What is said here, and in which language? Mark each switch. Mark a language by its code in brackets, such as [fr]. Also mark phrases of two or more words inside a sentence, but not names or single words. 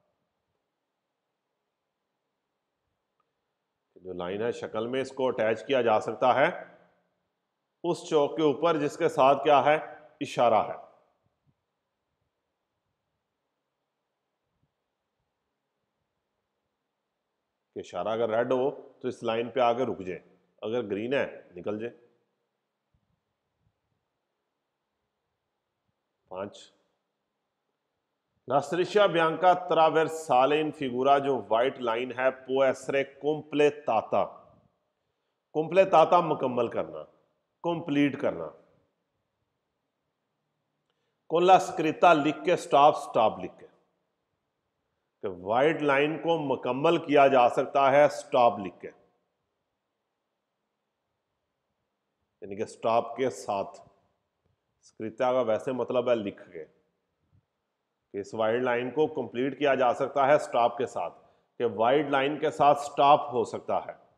[ur] جو لائن ہے شکل میں اس کو اٹیچ کیا جا سکتا ہے اس چوک کے اوپر جس کے ساتھ کیا ہے، اشارہ ہے. کہ اشارہ اگر ریڈ ہو تو اس لائن پہ آکے رک جائے، اگر گرین ہے نکل جائے. [it] 5 La striscia bianca trasversale in figura, [ur] جو [en] white line [ur] ہے, [it] può essere completata। [ur] completata مکمل کرنا، کمپلیٹ کرنا. [it] con la scritta [ur] لکھ کے سٹاپ، سٹاپ لکھ کے. تو [en] white line [ur] کو مکمل کیا جا سکتا ہے سٹاپ لکھ کے، یعنی کہ سٹاپ کے ساتھ. سکریتا کا ویسے مطلب ہے لکھ کے، کہ اس [en] wide line [ur] کو کمپلیٹ کیا جا سکتا ہے سٹاپ کے ساتھ، کہ [en] wide line [ur] کے ساتھ سٹاپ ہو سکتا ہے.